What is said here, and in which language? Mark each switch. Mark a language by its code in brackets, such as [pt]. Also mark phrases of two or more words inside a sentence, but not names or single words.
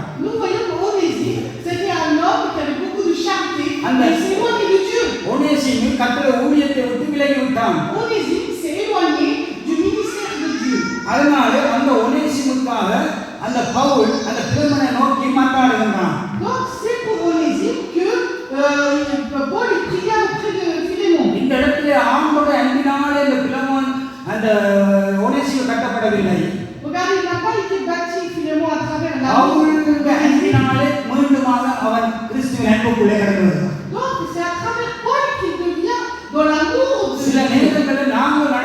[fr] Nous voyons que Onésime, c'était un homme qui avait beaucoup de charité, Amen. mais il s'est éloigné de Dieu. [ta] ஒனேசிமு கர்த்தருடைய ஊழியத்தை விட்டு விலகி விட்டான். [fr] Onésime s'est éloigné du ministère de Dieu. [ta] அதனால அந்த ஒனேசிமுக்காக அந்த பவுல் அந்த பிலோமோனை நோக்கி மன்றாடுகின்றான். [fr] Donc c'est pour Onésime que Paul pria auprès de Philémon. [ta] இந்த இடத்துல ஆண்டோட அன்பினாலே இந்த பிலோமோன் அந்த ஒனேசிமு கட்டப்படவில்லை. [fr] Regardez, il n'a pas été bâti Philémon à travers la [ta] பவுலுடைய அன்பினாலே மீண்டுமாக அவன் கிறிஸ்துவின் அன்புக்குள்ளே கடந்து வருகிறான். [fr] Donc c'est à travers Paul qu'il devient dans l'amour de [ta] சில [fr] Dieu. [ta] நேரங்களில் நாங்கள்